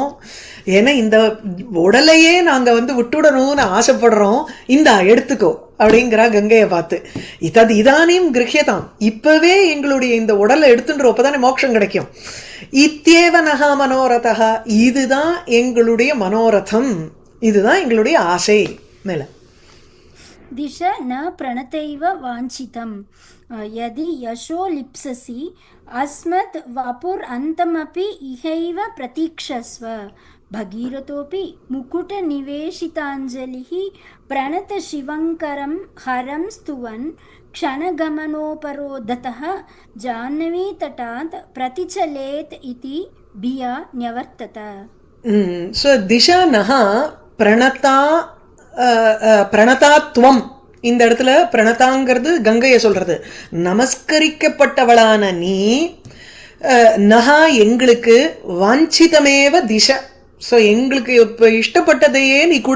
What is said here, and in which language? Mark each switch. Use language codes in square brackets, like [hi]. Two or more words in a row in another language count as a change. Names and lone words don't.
[ta] ஏன்னா இந்த உடலையே நாங்க வந்து விட்டுடணும்னு ஆசைப்படுறோம். இந்தா எடுத்துக்கோ அப்படிங்கிறா கங்கையை பார்த்து. [sa] इदानीम् गृह्यताम्, [ta] இப்பவே எங்களுடைய இந்த உடலை எடுத்துட்டு அப்பதானே மோட்சம் கிடைக்கும். [sa] इत्येव नः मनोरथः, [ta] இதுதான் எங்களுடைய மனோரதம், இதுதான் எங்களுடைய ஆசை. மேல [sa] दिश न प्रणतैव वाञ्छितं यदि यशो लिप्ससि अस्मत् वपुरन्तमपि इहैव प्रतीक्षस्व. भगीरथोऽपि मुकुटनिवेशिताञ्जलिः प्रणतशिवङ्करं हरं स्तुवन् क्षणगमनोपरोधतः जाह्नवीतटात् प्रतिचलेत् इति भिया न्यवर्तत. सो दिश नः प्रणता प्रणतात्वम्. [ta] இந்த இடத்துல பிரணதாங்கிறது கங்கையை சொல்றது. நமஸ்கரிக்கப்பட்டவளான நீ, நகா எங்களுக்கு, [sa] वाञ्छितमेव दिश, [ta] ஸோ எங்களுக்கு இப்போ இஷ்டப்பட்டதையே நீ கொடு.